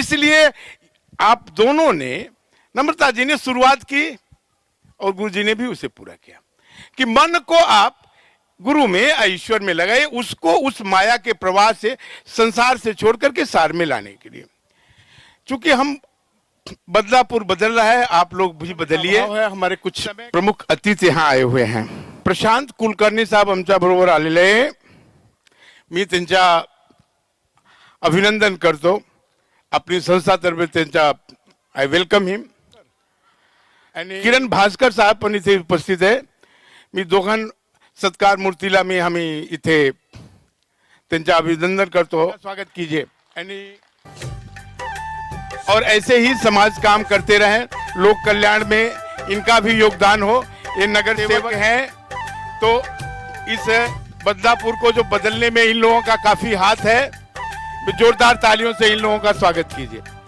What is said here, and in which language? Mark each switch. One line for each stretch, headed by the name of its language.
Hindi: इसलिए आप दोनों ने, नम्रता जी ने शुरुआत की और गुरु जी ने भी उसे पूरा किया कि मन को आप गुरु में, ईश्वर में लगाए, उसको उस माया के प्रवाह से, संसार से छोड़ करके सार में लाने के लिए। चूंकि हम बदलापुर बदल रहा है, आप लोग भी बदलिए। हमारे कुछ प्रमुख अतिथि यहाँ आए हुए हैं।
Marathi: प्रशांत कुलकर्णी साहब आमच्या बरोबर आलेले आहे। मी त्यांच्या अभिनंदन करतो, अपनी संस्थातर्फे त्यांच्या,
English: I welcome him.
Marathi: आणि किरण भास्कर साहेब पण इथे उपस्थित आहे। मी दोघां सत्कार मूर्तीला मी आम्ही इथे त्यांचे अभिनंदन करतो,
Hindi: स्वागत कीजिए। और ऐसे ही समाज काम करते रहें, लोक कल्याण में इनका भी योगदान हो। ये नगर सेवक हैं, तो इस बदलापुर को जो बदलने में इन लोगों का काफी हाथ है। जोरदार तालियों से इन लोगों का स्वागत कीजिए।